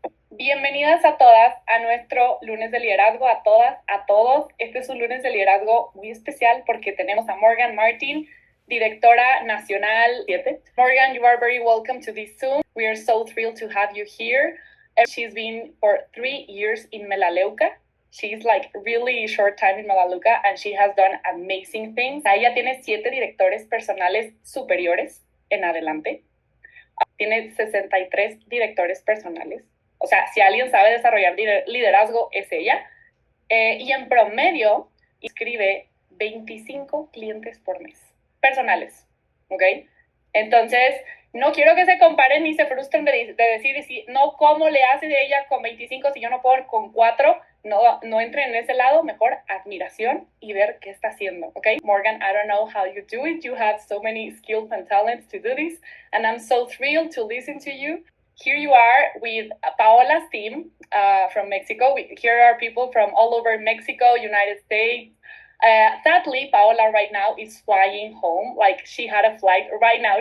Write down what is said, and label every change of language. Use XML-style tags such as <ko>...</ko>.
<es>Bienvenidas a todas a nuestro lunes de liderazgo, a todas, a todos. Este es un lunes de liderazgo muy especial porque tenemos a Morgan Martin, directora nacional 7.</es> <en>Morgan, you are very welcome to this Zoom. We are so thrilled to have you here. She's been for 3 years in Melaleuca. She's like really short time in Melaleuca and she has done amazing things.</en> <es>Ella tiene 7 directores personales superiores en adelante. Tiene 63 directores personales. O sea, si alguien sabe desarrollar liderazgo, es ella. Y en promedio, inscribe 25 clientes por mes, personales, ¿ok? Entonces, no quiero que se comparen ni se frustren de decir, no, ¿cómo le hace de ella con 25 si yo no puedo con 4? No entren en ese lado, mejor admiración y ver qué está haciendo, ¿ok?</es> <en>Morgan, I don't know how you do it. You have so many skills and talents to do this, and I'm so thrilled to listen to you. Here you are with Paola's team from Mexico. Here are people from all over Mexico, United States. Sadly, Paola right now is flying home. Like, she had a flight right now.</en>